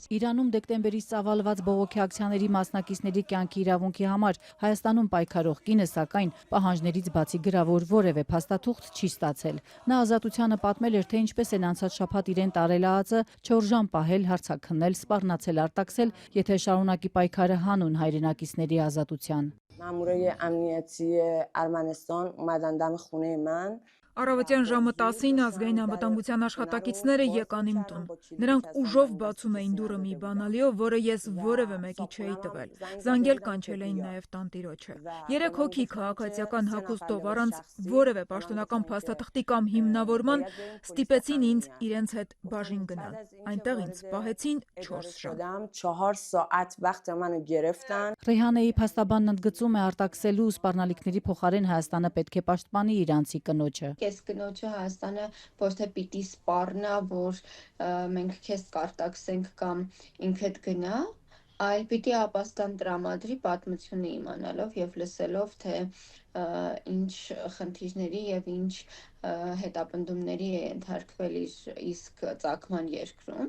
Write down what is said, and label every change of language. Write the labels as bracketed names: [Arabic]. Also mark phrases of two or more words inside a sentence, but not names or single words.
[Armenian] Իրանում դեկտեմբերից ծավալված բողոքի ակցիաների մասնակիցների կյանքի իրավունքի համար Հայաստանում պայքարող կինը սակայն պահանջներից բացի գրավոր որևէ փաստաթուղթ չի ստացել։ Նա ազատությանը պատմել էր, թե ինչպես են անցած շաբաթ իրեն տարել ԱԱԾ, 4 ժամ պահել, հարցաքննել, սպառնացել, արտաքսել, եթե շարունակի պայքարը հանուն հայրենակիցների ազատության։ [Persian] مامورای امنیتی ارمنستان اومدن دم خونه من [Armenian] Առավոտյան ժամը 10-ին ազգային անվտանգության աշխատակիցները եկան իմ տուն։ Նրանք ուժով բացում էին դուռը մի բանալիով, որը ես որևէ մեկի չէի տվել։ Զանգել կանչել էին նաև տանտիրոջը։ 3 հոգի քաղաքացիական հագուստով առանց որևէ պաշտոնական փաստաթղթի կամ հիմնավորման ստիպեցին ինձ իրենց հետ բաժին գնալ։ Այնտեղ ինձ պահեցին 4 ժամ։ [Persian] 4 ساعت وقت منو گرفتن։ [Armenian] Ռեյհանեի փաստաբանն ընդգծում է արտաքսելու ու սպառնալիքների փոխարեն Հայաստանը պետք է պաշտպանի իրանցի կնոջը։ Ես կնոջը Հայաստանը ոչ թե պիտի սպառնա, որ մենք քեզ կարտաքսենք կամ ինքդ գնա, այլ պիտի ապաստան տրամադրի պատմությունը իմանալով եւ լսելով, թե ինչ խնդիրների եւ ինչ հետապնդումների է ենթարկվել իր իսկ ծագման երկրում։